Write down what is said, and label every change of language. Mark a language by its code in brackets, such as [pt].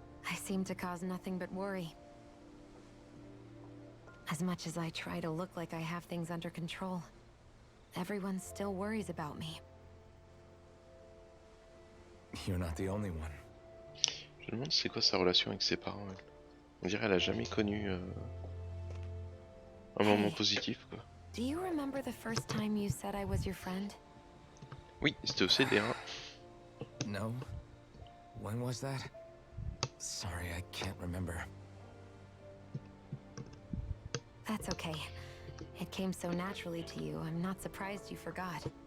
[en] I seem to cause nothing but worry. As much as I try to look like I have things under control, everyone still worries about me. You're not the only one. [fr] Je me demande c'est quoi sa relation avec ses parents. Elle. On dirait qu'elle a jamais connu un moment positif, quoi. [en] Do you remember the first time you said I was your friend? [fr] Oui, c'était au CD1. [en] No? When was that? Sorry, I can't remember. That's okay. It came so naturally to you, I'm not surprised you forgot.